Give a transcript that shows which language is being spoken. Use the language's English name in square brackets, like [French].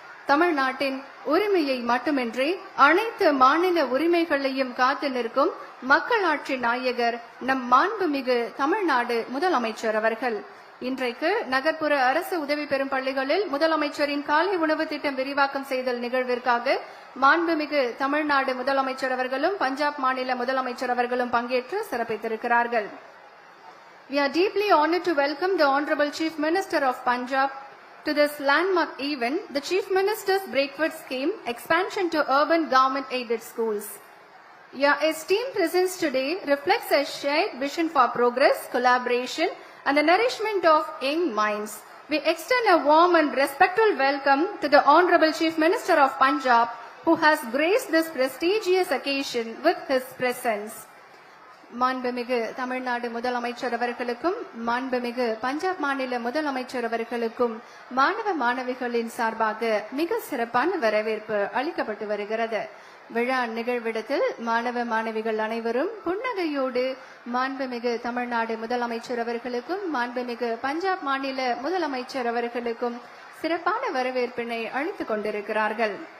[Tamil] தமிழ்நாட்டின் உரிமையை மட்டுமின்றி அனைத்து மாநில உரிமைகளையும் காத்து நிற்கும் மக்களாட்சி நாயகர் நம் மாண்புமிகு தமிழ்நாடு முதலமைச்சர் அவர்கள். இன்றைக்கு நகர்ப்புற அரசு உதவி பெறும் பள்ளிகளில் முதலமைச்சரின் காலை உணவு திட்டம் விரிவாக்கம் செய்தல் நிகழ்விற்காக மாண்புமிகு தமிழ்நாடு முதலமைச்சர் அவர்களும் பஞ்சாப் மாநில முதலமைச்சர் அவர்களும் பங்கேற்று சிறப்பித்திருக்கிறார்கள். [English] We are deeply honored to welcome the Honorable Chief Minister of Punjab to this landmark event, the Chief Minister's Breakfast Scheme Expansion to Urban Government Aided Schools. Your esteemed presence today reflects a shared vision for progress, collaboration and the nourishment of young minds. We extend a warm and respectful welcome to the Honorable Chief Minister of Punjab, who has graced this prestigious occasion with his presence. [Tamil] மாண்புமிகு தமிழ்நாடு முதலமைச்சர் அவர்களுக்கும் மாண்புமிகு பஞ்சாப் மாநில முதலமைச்சர் அவர்களுக்கும் மாணவ மாணவிகளின் சார்பாக மிக சிறப்பான வரவேற்பு அளிக்கப்பட்டு வருகிறது. விழா நிகழ்விடத்தில் மாணவ மாணவிகள் அனைவரும் புன்னகையோடு மாண்புமிகு தமிழ்நாடு முதலமைச்சர் அவர்களுக்கும் மாண்புமிகு பஞ்சாப் மாநில முதலமைச்சர் அவர்களுக்கும் சிறப்பான வரவேற்பினை அளித்துக் கொண்டிருக்கிறார்கள்.